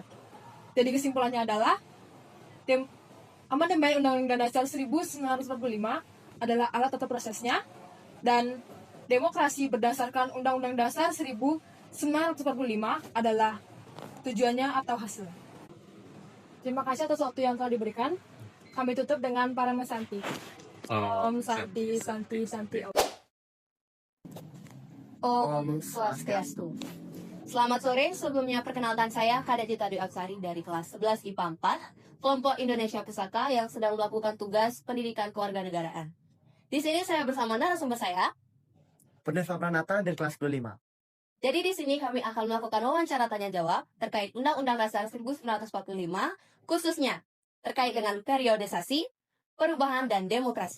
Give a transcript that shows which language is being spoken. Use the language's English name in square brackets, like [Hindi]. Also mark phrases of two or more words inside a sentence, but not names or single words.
[Indonesian] Jadi kesimpulannya adalah, amandemen Undang-Undang Dasar 1945 adalah alat atau prosesnya, dan demokrasi berdasarkan Undang-Undang Dasar 1945 adalah tujuannya atau hasil. Terima kasih atas waktu yang telah diberikan. Kami tutup dengan Parama Santi. Om Santi, Santi, Santi. Om Swastiastu. Selamat sore, sebelumnya perkenalkan saya Kadetita Dwi Aksari dari kelas 11 IPA 4, kelompok Indonesia Pusaka yang sedang melakukan tugas pendidikan kewarganegaraan. Di sini saya bersama narasumber saya, Pernesa Pranata dari kelas 25. Jadi di sini kami akan melakukan wawancara tanya jawab terkait Undang-Undang Dasar 1945, khususnya terkait dengan periodisasi, perubahan, dan demokrasi.